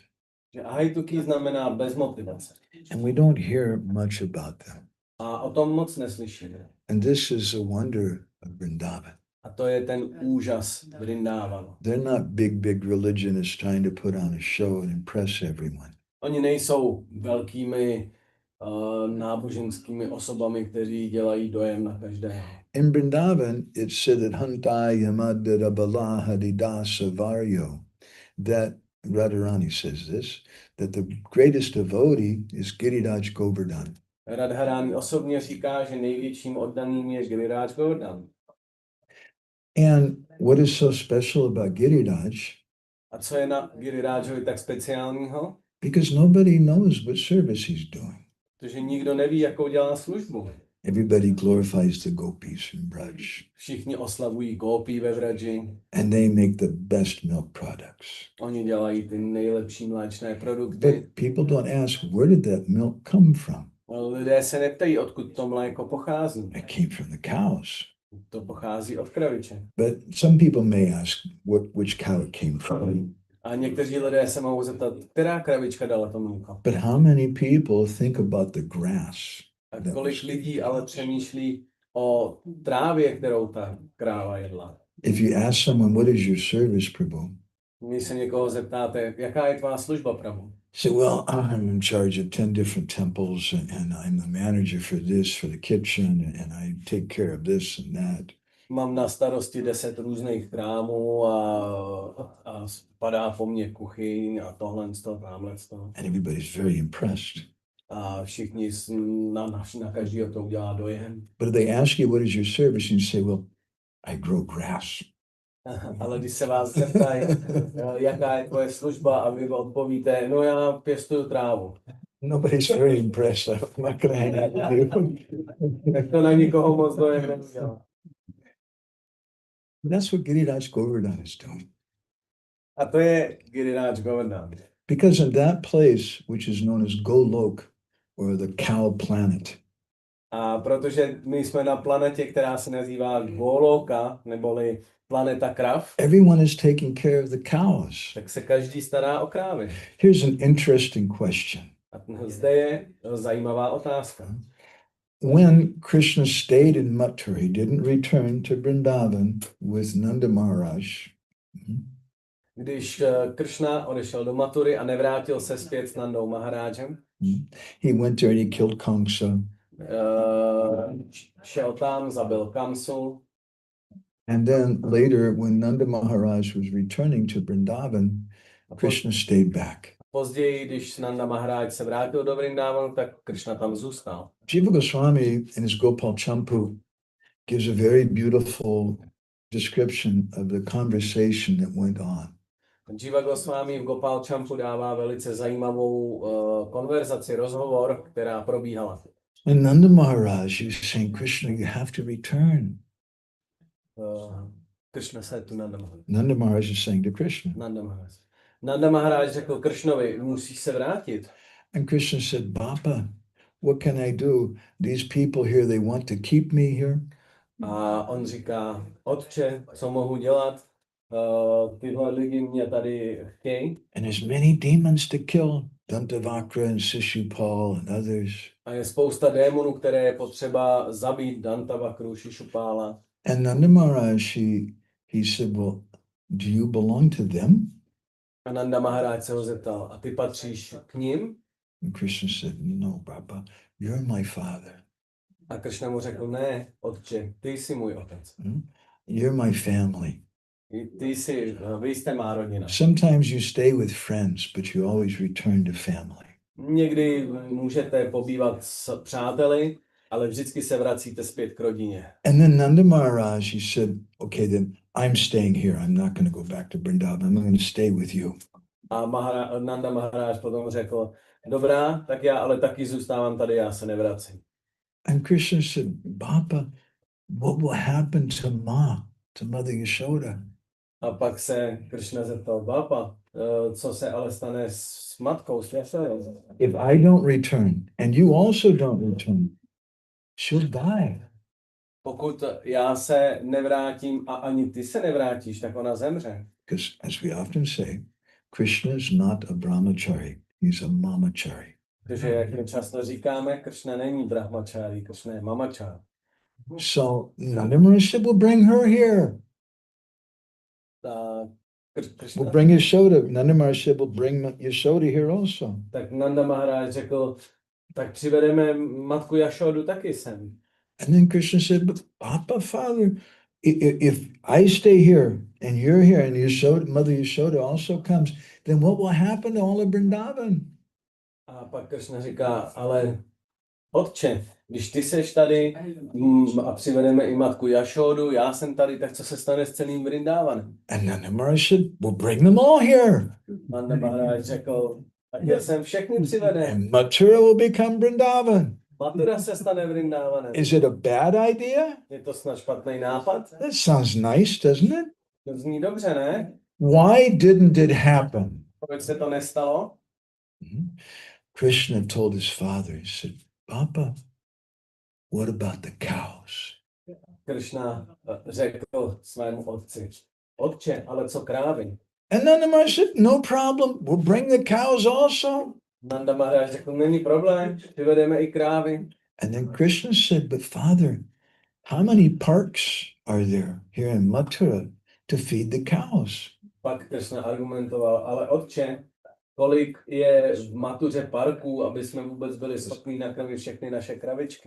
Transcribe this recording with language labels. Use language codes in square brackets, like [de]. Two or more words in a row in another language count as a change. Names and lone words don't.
[cs] Že ahajtuki znamená bez motivace. [en] And we don't hear much about them. [cs] A o tom moc neslyšíme. [en] And this is a wonder of Vrindavan. [cs] A to je ten úžas Vrindávanu. [en] They're not big religionists trying to put on a show and impress everyone. [cs] Oni nejsou velkými náboženskými osobami, kteří dělají dojem na každého. [en] In Vrindavan, it's said that [sa] Hantaya Madhara Bala Hadidasa Varyo, [en] that Radharani says this, that the greatest devotee is Giriraj Govardhan. [cs] Radharani osobně říká, že největším oddaným je Giriraj Govardhan. [en] And what is so special about Giriraj? [cs] A co je na Girirajovi tak speciálního? [en] Because nobody knows what service he's doing. [cs] Protože nikdo neví, jakou dělá službu. [en] Everybody glorifies the gopis in Braj. [cs] Všichni oslavují gópí ve Vraji. [en] And they make the best milk products. [cs] Oni dělají ty nejlepší mléčné [en] But [cs] produkty. [en] people don't ask, where did that milk come from? [cs] Ale lidé se neptají, odkud to mléko pochází. [en] It came from the cows. [cs] To pochází od kraviče. [en] But some people may ask which cow it came from. [cs] A někteří lidé se mohou zeptat, která kravička dala to mléko. [en] But how many people think about the grass? [cs] A kolik lidí ale přemýšlí o trávě, kterou ta kráva jedla. [en] If you ask someone, what is your service, Prabhu? [cs] Když se někoho zeptáte, jaká je tvá služba, Prabhu? [en] Say, well, I'm in charge of 10 different temples and I'm the manager for this, for the kitchen, and I take care of this and that. [cs] Mám na starosti 10 různých chrámů a spadá po mně kuchyň a tohle z toho, tamhle z toho. [en] And everybody's very impressed. [cs] A všichni na každého to udělá dojem. [en] But if they ask you, what is your service? And you say, well, I grow grass. [cs] Ale když se vás zeptají, jaká je tvoje služba, a vy odpovíte, no já pěstuju trávu. [en] Nobody's very impressed. I'm not going to hang out with you. [cs] Tak to na nikoho moc dojem neudělá. [en] That's what Giriraj Govardhan is doing. [cs] A to je Giriraj Govardhan. [en] Because in that place, which is known as Golok, or the cow planet, [cs] A protože my jsme na planetě, která se nazývá Goloka, neboli planeta krav, [en] everyone is taking care of the cows. [cs] tak se každý stará o krávy. [en] Here's an interesting question. [cs] A zde je zajímavá otázka. [en] When Krishna stayed in Mathura, he didn't return to Vrindavan with Nanda Maharaj. [cs] Když Kršna odešel do Matury a nevrátil se zpět s Nandou Maharážem, [en] He went there and he killed Kamsa. [cs] šel tam, zabil Kamsu. [en] And then later, when Nanda Maharaj was returning to Vrindavan, Krishna stayed back. [cs] Později, když Nanda Maharáj se vrátil do Vrindávanu, tak Kršna tam zůstal. [en] Jiva Goswami in his Gopal Champu gives a very beautiful description of the conversation that went on. [cs] Jiva Goswami v Gopal Champu dává velice zajímavou konverzaci, rozhovor, která probíhala. [en] And Nanda Maharaj is saying, Krishna, you have to return. Kršna said to Nanda Maharaj. Nanda Maharaj is saying to Krishna. [cs] Nanda Maharaj řekl Kršnovi, musíš se vrátit. [en] And Krishna said, Baba, what can I do? These people here, they want to keep me here. [cs] A on říká, otče, co mohu dělat? tyhle lidi mě tady chtějí. [en] And there's many demons to kill. Dantavakra and Shishupal and others. [cs] A je spousta démonů, které je potřeba zabít, Dantavakru, Shishupala. [en] And Nanda Maharaj, he said, well, do you belong to them? [cs] A Nanda Maharaj se ho zeptal, a ty patříš k ním? [en] And Krishna said, no, Baba, you're my father. [cs] A Krishna mu řekl, ne, otče, ty jsi můj otec. [en] You're my family. [cs] Vy jste má rodina. [en] Sometimes you stay with friends, but you always return to family. [cs] Někdy můžete pobývat s přáteli, ale vždycky se vracíte zpět k rodině. [en] And then Nanda Maharaj, he said, okay, then I'm staying here. I'm not going to go back to Vrindavan. I'm going to stay with you. [cs] A Nanda Maharaj potom řekl, dobrá, tak já ale taky zůstávám tady, já se nevracím. [en] And Krishna said, Baba, what will happen to Mother Yashoda? [cs] A pak se Krishna zeptal, Baba, co se ale stane s matkou, s Yashodou? [en] If I don't return, and you also don't return, she'll die. [cs] Pokud já se nevrátím a ani ty se nevrátíš, tak ona zemře. [en] Because as we often say, Krishna is not a brahmachari, he's a mamachari. [cs] Protože, jak my často říkáme, Krishna není brahmachari, Krishna je mamachari. [en] So Nanda Maharaj said, we'll bring her here. We'll bring Yashoda. Nanda Maharaj said, we'll bring Yashoda here also. [cs] Tak Nanda Maharaj řekl, tak přivedeme matku Yashodu taky sem. [en] And then Krishna said, but Papa, Father, if I stay here and you're here and Mother Yashoda also comes, then what will happen to all of Vrindavan? [cs] A pak Krishna říká, ale otče, když ty seš tady a přivedeme i matku Yashodu, já jsem tady, tak co se stane s celým Vrindávanem? [en] And Nanda Maharaj said, we'll bring them all here. [cs] Nanda Maharaj řekl, tak já jsem všechny přivedem. [en] And Mathura will become Vrindavan. [cs] Mathura se stane Vrindávanem. [en] Is it a bad idea? [cs] Je to snad špatný nápad? [en] That sounds nice, doesn't it? [cs] To zní dobře, ne? [en] Why didn't it happen? [cs] Proč se to nestalo? [en] Krishna told his father, he said, Papa, what about the cows? [cs] Krishna řekl svému otci, otče, ale co krávy? [en] And Nanda Maharaj said, no problem, we'll bring the cows also. [cs] Nanda Maharaj řekl, není problém, přivedeme i krávy. [en] And then Krishna said, but Father, how many parks are there here in Mathura to feed the cows? [cs] Pak Krishna argumentoval, ale otče, kolik je v Matuře parků, aby jsme vůbec byli schopni nakrmit všechny naše kravičky?